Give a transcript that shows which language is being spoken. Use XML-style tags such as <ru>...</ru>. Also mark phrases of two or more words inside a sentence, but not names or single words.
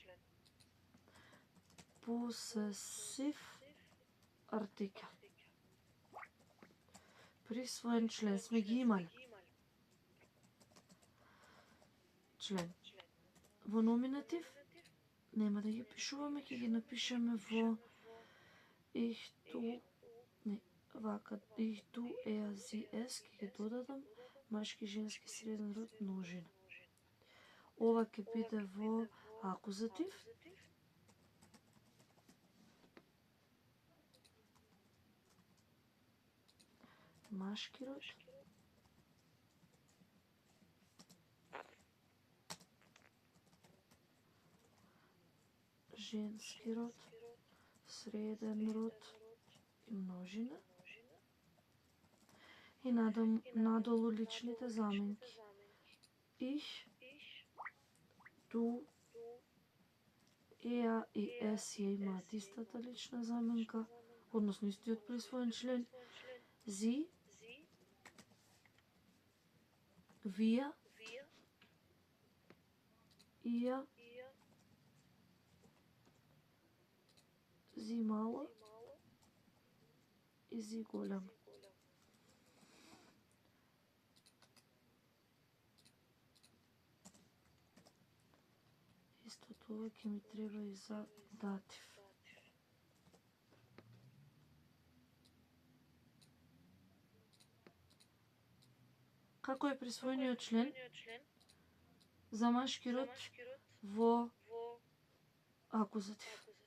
<mk>Посесив артикел. Присвоен член сме ги имали. Член. Во номинатив нема да ги пишуваме, ќе ги напишеме во</mk> <de>ich du,</de> <mk>не, вака,</mk> <de>ich du, er, sie, es,</de> <mk>ќе ги додадам машки, женски, среден род, множина. Ова ќе биде во акузатив. Машки род. Женски род, среден род и множина. И надолу личните заменки.</mk> <de>Ich, du, er</de> <mk>и es ја имаат истата лична заменка, односно истиот присвоен член.</mk> <de>Sie, wir, ihr, sie</de> <mk>мало и</mk> <de>sie голем.</de> <mk>Исто тоа ќе ми треба и за датив. Како е присвоениот член за машки род во акузатив?</mk>